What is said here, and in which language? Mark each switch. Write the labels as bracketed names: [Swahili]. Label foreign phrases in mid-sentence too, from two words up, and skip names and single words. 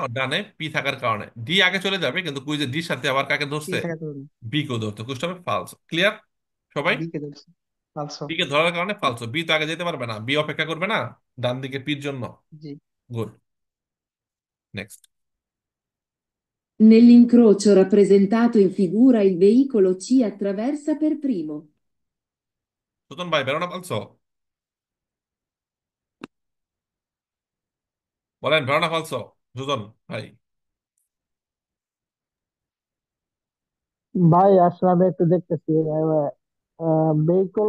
[Bangla] না ওর ডানে পি থাকার কারণে, ডি আগে চলে যাবে, কিন্তু কুইজে ডির সাথে আবার কাকে পি ধরছে, থাকাতে পারবে না। বি কেও ধরতে, কুইজটা হবে ফালস, ক্লিয়ার সবাই। বি কে ধরছে। আলসো। বি কে ধরার কারণে ফালসো, বি তো আগে যেতে পারবে না, বি অপেক্ষা করবে না ডান দিকে পির জন্য। জি। গুড, নেক্সট। [Italian] Nell'incrocio rappresentato in figura il veicolo C attraversa per primo. [Bangla] সুতন ভাই বেরোনা ফালসো, বলেন বেরোনা ফালসো, সুজন ভাই। ভাই আসলে আমি একটু দেখতেছি ভেহিকল